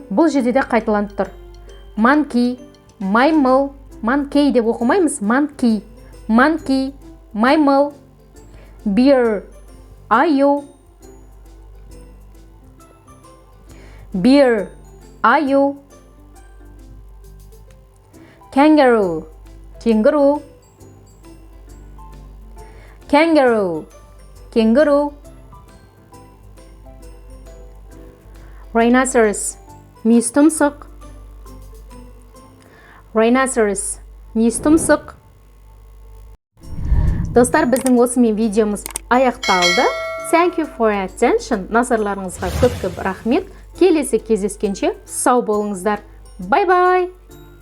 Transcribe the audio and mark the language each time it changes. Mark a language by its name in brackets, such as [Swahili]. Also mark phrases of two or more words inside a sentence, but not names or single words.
[Kazakh] Бұл жерде де қайталанып тұр. Monkey. Маймыл. Monkey деп оқымаймыз. Monkey. [English] Monkey. Маймыл. Bear. [Kazakh] Аю. Bear, аю. Kangaroo, кенгуру. Kangaroo, кенгуру. [English] Rhinoceros, [Kazakh] мүйіз тұмсық. Rhinoceros, мүйіз тұмсық. Достар, біздің осымен видеомыз аяқталды. [English] Thank you for your attention. [Kazakh] Назарларыңызға көп рахмет. Келесі кездескенше сау болыңыздар. [English] Бай-бай!